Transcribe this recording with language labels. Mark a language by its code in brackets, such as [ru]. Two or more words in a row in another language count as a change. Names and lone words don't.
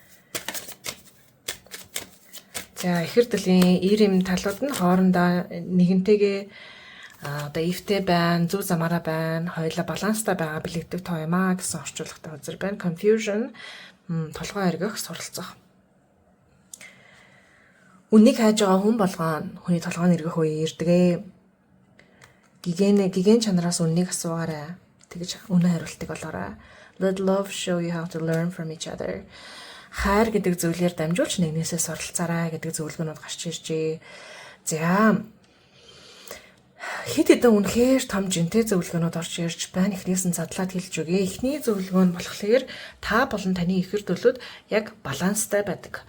[mn] За ихэрдлийн ийм талууд нь хоорондоо нэгэнтэйгээ одоо ивтэй байна, зөв замаараа байна, хоёулаа баланстай байгаа бэлэгдэх тоо юм аа гэсэн орчуулагтай үзэр байна. Confusion толгой эргэх, суралцах. Үнийг хайж байгаа хүн болгоно хүний толгойн эргэх үе ирдэг. Гигэн чанараас үннийг асуугаарай. Тэгэж үнэн хариултыг олоорой. [en] Let love show you how to learn from each other. [mn] Хайр гэдэг зүйлээр дамжуулж нэгнээсээ суралцаарай гэдэг зөвлөгөөнүүд гарч иржээ. За Хэд хэдэн үнэхээр том жинтэй зөвлөгөөнүүд орж ирж байна. Эхнээс нь задлаад хэлж өгье. Эхний зөвлөгөө нь болохоор та болон таны ихэр төлөвлөд яг баланстай байдаг.